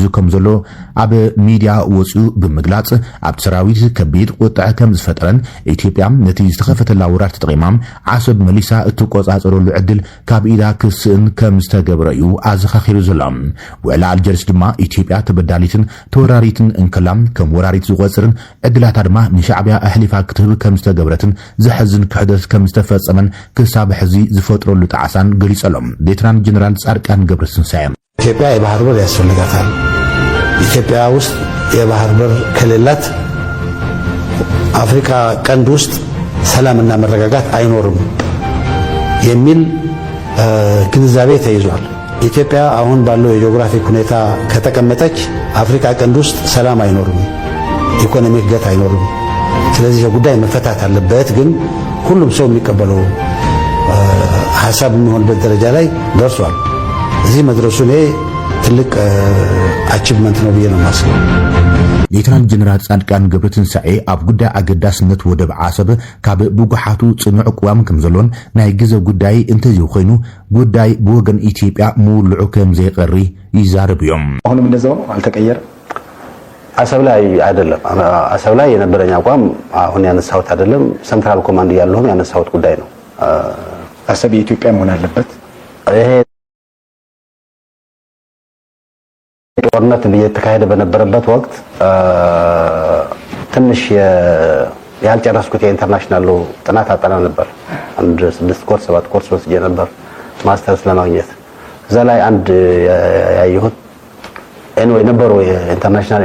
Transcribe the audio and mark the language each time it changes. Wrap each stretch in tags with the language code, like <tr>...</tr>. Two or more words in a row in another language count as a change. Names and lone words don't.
<ti>ከም ዘሎ ኣብ ሚድያ ወፂኡ ብምግላጽ ኣብ ሰራዊት ከቢድ ቁጥዕ ከም ዝፈጠረን ኢትዮጵያ ነቲ ዝተኸፈተላ ወራር ተጠቂማ ዓሰብ መሊሳ እትቆጻጸረሉ ዕድል ካብ ኢዳ ክስእን ከም ዝተገብረ እዩ ኣዘኻኺሩ ዘሎ ውዕላ ኣልጀርስ ድማ ኢትዮጵያ ተበዳሊትን ተወራሪትን እንከላም ከም ወራሪት ዝቆጽርን ዕድላታ ድማ ንሻዕብያ ኣሕሊፋ ክትህብ ከም ዝተገብረትን ዝሕዝን ክሕደት ከም ዝተፈጸመን ክሳብ ሕዚ ዝፈጥረሉ ጣዓሳን ገሊጸሎም ሌተናል ጀነራል ጻድቃን ገብረትንሳኤ</ti> <am>ኢትዮጵያ የባህር በር ያስፈልጋታል ኢትዮጵያ ውስጥ የባህር በር ከሌላት አፍሪካ ቀንድ ውስጥ ሰላምና መረጋጋት አይኖርም የሚል ግንዛቤ ተይዟል ኢትዮጵያ አሁን ባለው የጂኦግራፊክ ሁኔታ ከተቀመጠች አፍሪካ ቀንድ ውስጥ ሰላም አይኖርም</am> <en>economic growth</en> <am>አይኖርም ስለዚህ ጉዳይ መፈታት አለበት ግን ሁሉም ሰው የሚቀበለው ሐሳብ የሚሆንበት ደረጃ ላይ ደርሷል እዚህ መድረሱ ላይ ትልቅ አቺቭመንት ነው ብዬ ነው የማስበው</am> <ti>ሌተናንት ጀነራል ጻድቃን ገብረትንሳኤ ኣብ ጉዳይ ኣገዳስነት ወደብ ዓሰብ ካብ ብጉሓቱ ጽኑዕ ቅዋም ከም ዘሎን ናይ ግዜ ጉዳይ እንተዚሁ ኮይኑ ጉዳይ ብወገን ኢትዮጵያ ምውልዑ ከም ዘይቀሪ ይዛረቡ እዮም።</ti> <am>አሁንም እንደዛው አልተቀየረ አሰብ ላይ አይደለም። አሰብ ላይ የነበረኝ አቋም አሁን ያነሳሁት አይደለም። ሰንትራል ኮማንድ ያለውም ያነሳሁት ጉዳይ ነው። አሰብ የኢትዮጵያ መሆን አለበት። ይሄ ጦርነት እየተካሄደ በነበረበት ወቅት ትንሽ ያልጨረስኩት የኢንተርናሽናል ጥናት አጠና ነበር። አንድ 6 ኮርስ 7 ኮርስ ወስጄ ነበር ማስተርስ ለማግኘት። እዛ ላይ አንድ ያየሁት ኤንዌይ ነበሩ የኢንተርናሽናል</am>